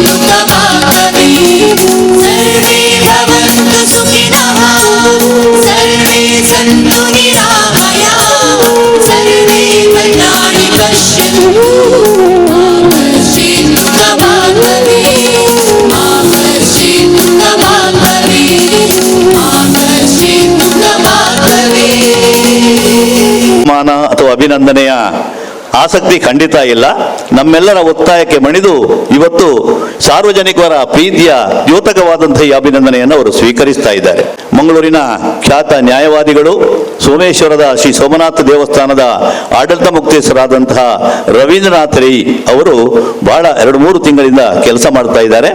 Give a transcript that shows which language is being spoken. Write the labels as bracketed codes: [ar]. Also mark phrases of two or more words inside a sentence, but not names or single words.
[sa] दुःखभाग्भवेत् सर्वे भवन्तु सुखिनः सर्वे सन्तु निरामयाः सर्वे भद्राणि पश्यन्तु मा कश्चित् दुःखभाग्भवेत् मा कश्चित् दुःखभाग्भवेत् मा कश्चित् दुःखभाग्भवेत्। [kn] ಮಾನ ಅಥವಾ ಅಭಿನಂದನೆಯ ಆಸಕ್ತಿ ಖಂಡಿತ ಇಲ್ಲ. ನಮ್ಮೆಲ್ಲರ ಒತ್ತಾಯಕ್ಕೆ ಮಣಿದು ಇವತ್ತು ಸಾರ್ವಜನಿಕರ ಪ್ರೀತಿಯ ದ್ಯೋತಕವಾದಂತಹ ಈ ಅಭಿನಂದನೆಯನ್ನು ಅವರು ಸ್ವೀಕರಿಸ್ತಾ ಇದ್ದಾರೆ. ಮಂಗಳೂರಿನ ಖ್ಯಾತ ನ್ಯಾಯವಾದಿಗಳು, ಸೋಮೇಶ್ವರದ ಶ್ರೀ ಸೋಮನಾಥ ದೇವಸ್ಥಾನದ ಆಡಳಿತ ಮುಕ್ತೇಶ್ವರಾದಂತಹ ರವೀಂದ್ರನಾಥ್ ರೈ ಅವರು ಬಹಳ 2-3 ತಿಂಗಳಿಂದ ಕೆಲಸ ಮಾಡ್ತಾ ಇದ್ದಾರೆ.